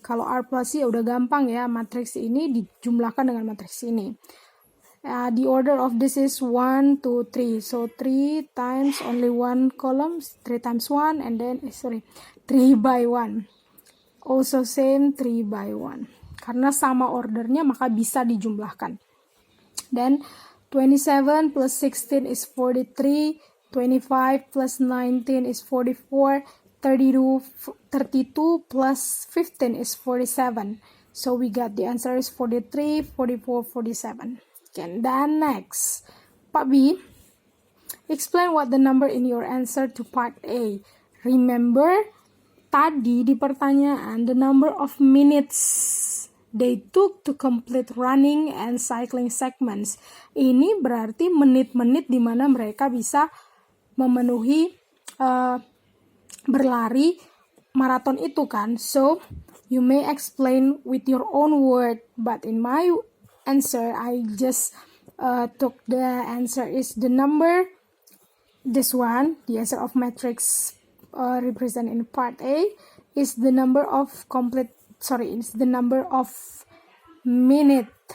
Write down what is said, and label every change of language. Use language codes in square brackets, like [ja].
[id] Kalau R plus C udah gampang ya, matriks ini dijumlahkan dengan matriks ini. [en] The order of this is 1, 2, 3. So 3 times only one column, 3 times 1, and then 3 by 1. Also same 3 by 1. [id] Karena sama ordernya maka bisa dijumlahkan. [en] Then 27 plus 16 is 43, 25 plus 19 is 44, 32 plus 15 is 47. So we got the answer is 43, 44, 47. Okay, and then next, Part B. Explain what the number in your answer to part A. Remember, [id] tadi di pertanyaan, [en] the number of minutes they took to complete running and cycling segments. [id] Ini berarti menit-menit di mana mereka bisa memenuhi berlari maraton itu kan. [en] So, you may explain with your own word, but in my answer, I just took the answer is the number, this one, the answer of matrix represented in part A, is the number of it's the number of minute.